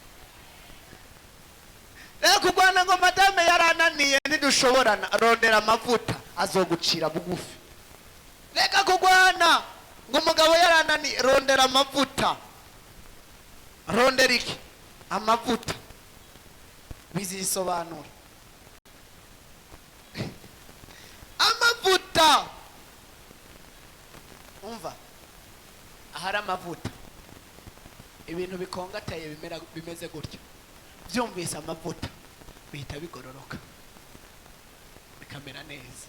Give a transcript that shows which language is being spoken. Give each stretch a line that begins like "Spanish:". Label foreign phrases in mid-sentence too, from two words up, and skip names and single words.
Rundi: Rega kugwana ngo madame yarananiye ntidushoborana, rondera amavuta azogucira bugufi. Rega kugwana ngo umugabo yarananiye, rondera amavuta. Rondera iki amavuta bizisobanura. Amavuta umva, ahari amavuta ibintu bikongataye bimeze gutyo, byumvise amavuta bihita bigororoka bikamera neza.